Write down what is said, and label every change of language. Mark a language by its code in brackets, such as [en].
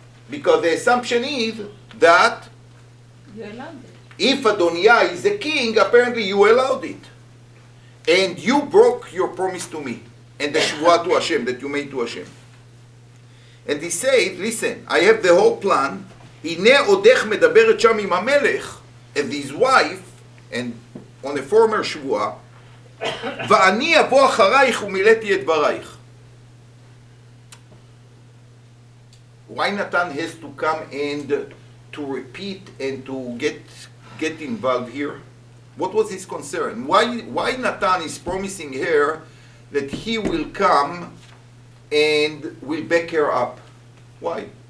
[en] Because the assumption is that You allowed it. if Adoniah is the king, apparently you allowed it. And you broke your promise to me. And the shvuah to Hashem, that you made to Hashem. And he said, listen, I have the whole plan. [he] הנה עודך מדברת שם עם המלך, [en] as his wife, and on a former [he] שבועה, ואני אבוא אחרייך ומילאתי את דברייך. [en] Why Natan has to come and to repeat and to get involved here? What was his concern? Why Natan is promising her that he will come and will back her up? Why?